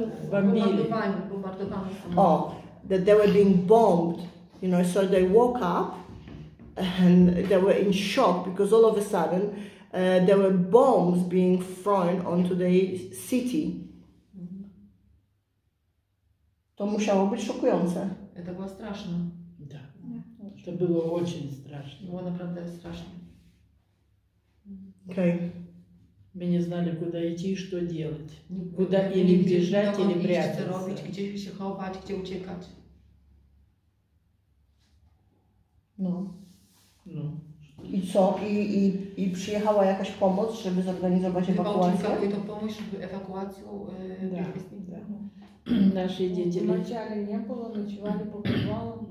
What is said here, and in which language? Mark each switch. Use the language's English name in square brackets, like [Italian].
[Russian] Бомбардовали самолеты. [English] Oh, that they were being bombed, you know, so they woke up and they were in shock because all of a sudden there were bombs being thrown onto the city. [Polish] To musiało być szokujące. [Russian] Это было страшно. Да, это было очень страшно. Было [Polish] naprawdę strasznie. [English] Okay. [Russian] Мы не знали, куда идти и что делать. Куда или бежать, или прятаться. [Polish] Co robić, gdzie się chować, gdzie uciekać. No. No. I co? I przyjechała jakaś pomoc, żeby zorganizować ewakuację? [Russian] Какую-то помощь, чтобы эвакуацию провести. Да. Наши дети. Вначале не было, ночевали по подвалам.